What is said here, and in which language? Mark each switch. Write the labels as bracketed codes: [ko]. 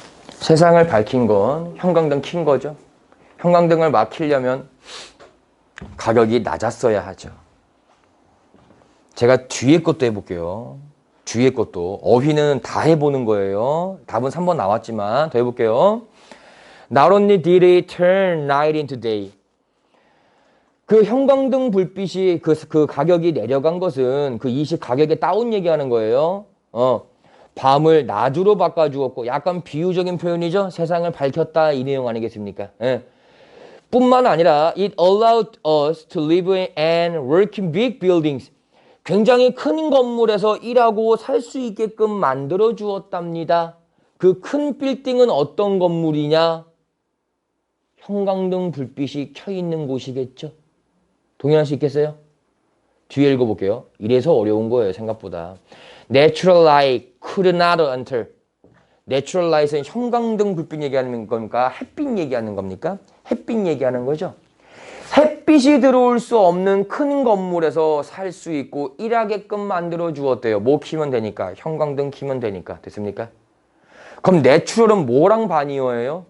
[ko] 세상을 밝힌 건 형광등 킨 거죠. 형광등을 막 켜려면 가격이 낮았어야 하죠. 제가 뒤에 것도 해볼게요. 뒤에 것도. 어휘는 다 해보는 거예요. 답은 3번 나왔지만 더 해볼게요. [en] Not only did it turn night into day. [ko] 그 형광등 불빛이 그 가격이 내려간 것은 그 이식 가격의 다운 얘기하는 거예요. 밤을 낮으로 바꿔주었고 약간 비유적인 표현이죠. 세상을 밝혔다 이 내용 아니겠습니까? 예. 뿐만 아니라 [en] it allowed us to live and work in big buildings. [ko] 굉장히 큰 건물에서 일하고 살 수 있게끔 만들어 주었답니다. 그 큰 빌딩은 어떤 건물이냐? 형광등 불빛이 켜 있는 곳이겠죠. 동의할 수 있겠어요? 뒤에 읽어볼게요. 이래서 어려운 거예요. 생각보다. [en] Natural light could not enter. [ko] Natural light은 형광등 불빛 얘기하는 겁니까? 햇빛 얘기하는 겁니까? 햇빛 얘기하는 거죠. 햇빛이 들어올 수 없는 큰 건물에서 살 수 있고 일하게끔 만들어 주었대요. 뭐 키면 되니까? 형광등 키면 되니까. 됐습니까? 그럼 내추럴은 뭐랑 반이어예요?